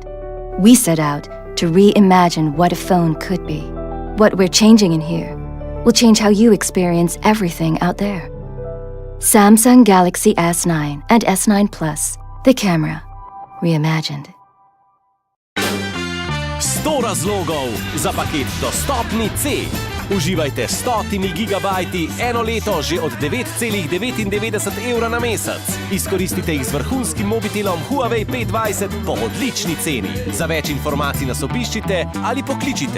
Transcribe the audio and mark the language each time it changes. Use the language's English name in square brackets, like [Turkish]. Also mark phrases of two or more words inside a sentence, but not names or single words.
[English] We set out to reimagine what a phone could be. What we're changing in here will change how you experience everything out there. Samsung Galaxy S9 and S9 Plus, the camera, reimagined. [Slovenian] 100 razlogov za paket Dostopni C. Uživajte s 100 gigabajti eno leto že od 9,99 € na mesec. Izkoristite jih z vrhunskim mobitelom Huawei P20 po odlični ceni. Za več informacij nas obiščite ali pokličite.